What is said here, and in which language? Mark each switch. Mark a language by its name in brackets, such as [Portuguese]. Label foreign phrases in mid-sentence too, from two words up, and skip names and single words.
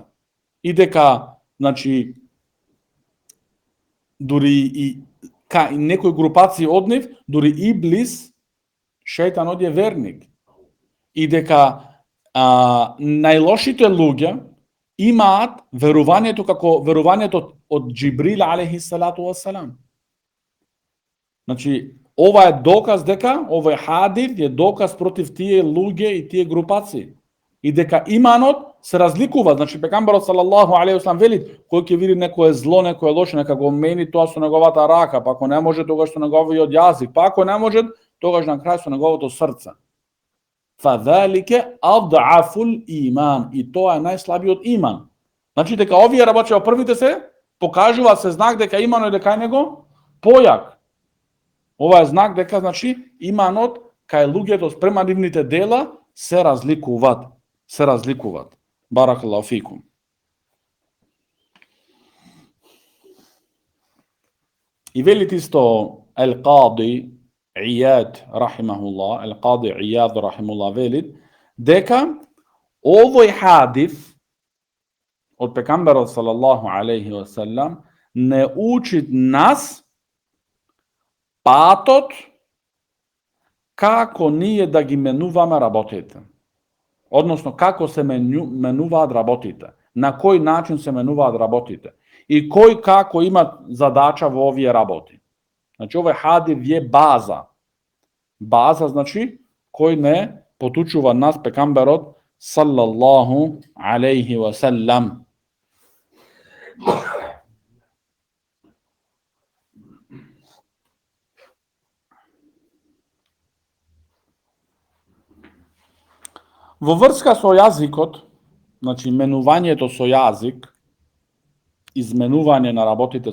[Macedonian] И дека, значи, дури и некои групации од нив, дури Иблис, шејтанот е верник. И дека најлошите луѓе имаат верувањето како верувањето од Џибрил [Arabic] عليه الصلاة والسلام. [Macedonian] Значи, ова е доказ дека, овој хадис е доказ против тие луѓе и тие групации. И дека иманот се разликува, значи пекамберот [Arabic] صلى الله عليه وسلم [Macedonian] вели, кој ќе види некое зло, некое лошо, нека го мени тоа со неговата рака, па ако не може тогаш со неговиот јазик, па ако не може тогаш на крај со неговото срце. [Arabic] فذلك أضعف الإيمان, [Macedonian] и тоа е најслабиот иман. Значи дека овие работи во првите се покажува се знак дека иманот е кај него појак. Ова е знак дека значи иманот кај луѓето спрема нивните дела се разликуваат. [Arabic] بارك الله فيكم. [Macedonian] И велит исто Ал-Qaди Ияд рахимахуллах, Ал-Qaди Ияд рахимахуллах велит дека овој хадис од пекамберот [Arabic] صلى الله عليه وسلم [Macedonian] не учит нас патот како ние да ги менуваме работите. Односно, како се менуваат работите, на кој начин се менуваат работите и кој како има задача во овие работи. Значи, овој хадис е база. База, значи, кој не потучува нас пекамберот [Arabic] صلى الله عليه وسلم. [Macedonian] Во врска со јазикот, значи менувањето со јазик, изменување на работите